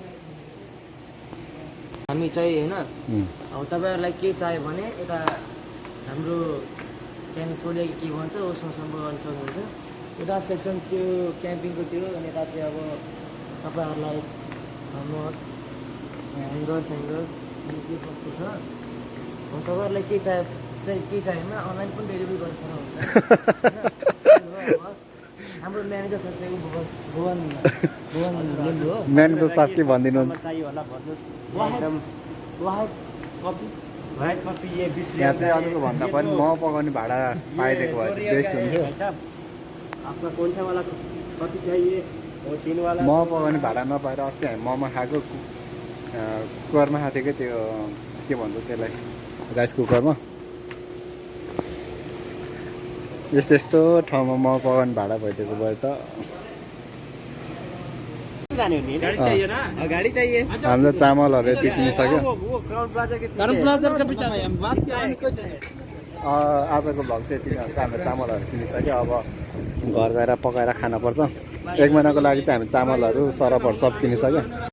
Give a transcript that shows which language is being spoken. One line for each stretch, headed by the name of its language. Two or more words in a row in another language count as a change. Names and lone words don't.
Nepali: हामी चाहिँ होइन अब तपाईँहरूलाई के चाहियो भने यता हाम्रो क्याम्पफोरले के भन्छ उसमा सम्पर्क गर्न सक्नुहुन्छ यता सेक्सन थियो क्याम्पिङको थियो अनि यता चाहिँ अब तपाईँहरूलाई भन्नुहोस् ह्याङ्गर अनि के कस्तो छ अब तपाईँहरूलाई के चाहियो भने अनलाइन पनि डेलिभरी गर्न सक्नुहुन्छ हाम्रो
English: manager sir
Nepali: चाहिँ भुवन लिम्बू हो म्यानेजर साहब के भनिदिनुहुन्छ चाहियो होला भन्नुहोस् एकदम
English: white coffee
Nepali: ये 20 यहाँ चाहिँ अरूको भन्दा पनि म पकाउने भाडा पाइदिएको भए चाहिँ बेस्ट हुन्थ्यो
Hindi: आपका कौन सा वाला कॉफी चाहिए वो 3 वाला
Nepali: म पकाउने भाडा नपाएर अस्ति हामी मोमो खाएको कुकरमा खाएको थियो क्या त्यो के भन्छ त्यसलाई राइस कुकरमा यस्तो ठाउँमा म पकाउने भाडा भइदिएको भए त
Hindi: गाडी चाहिए ना गाडी चाहिए
Nepali: हाम्रो चामलहरू यति किनिसक्यो आजको भ्लग चाहिँ यति हुन्छ हाम्रो चामलहरू किनिसक्यो अब घर गएर पकाएर खानुपर्छ 1 महिनाको लागि चाहिँ हामी चामलहरू सरपहरू सब किनिसक्यो